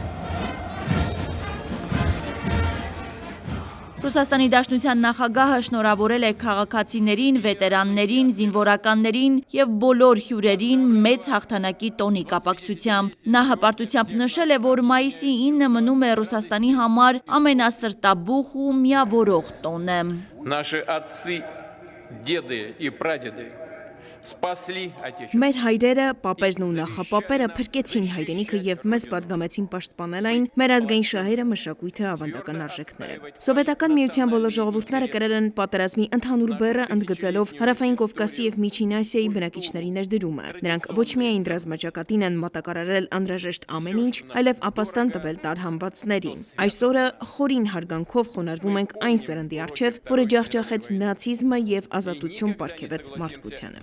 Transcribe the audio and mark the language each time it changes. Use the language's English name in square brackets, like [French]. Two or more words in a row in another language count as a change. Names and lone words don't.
[Armenian] Ռուսաստանի Դաշնության նախագահը շնորհավորել է քաղաքացիներին, վետերաններին, զինվորականներին և բոլոր հյուրերին մեծ հաղթանակի տոնի կապակցությամբ։ Նա հպարտությամբ նշել է, որ մայիսի 9-ը մնում է Ռուսաստանի համար ամենասրտաբուխ ու միավորող տոնը։ [Russian] Наши отцы, деды и прадеды спасли Отечество. [Armenian] Մեր հայրերը, պապերն ու նախապապերը փրկեցին հայրենիքը եւ մեզ պատգամեցին պաշտպանել այն մեր ազգային շահերը, մշակույթը, ավանդական արժեքները։ Սովետական միության բոլոր ժողովուրդները կրել են պատերազմի ընդհանուր բեռը, ընդգծելով Հարավային Կովկասի եւ Միջին Ասիայի բնակիչների ներդրումը։ Նրանք ոչ միայն ռազմաճակատին են մատակարարել անհրաժեշտ ամեն ինչ, այլև ապաստան տվել տարհանվածներին։ Այսօրը խորին հարգանքով խոնարհվում ենք այն սերնդի առջև, որը ջախջախեց նացիզմը եւ ազատություն պարգևեց մարդկությանը։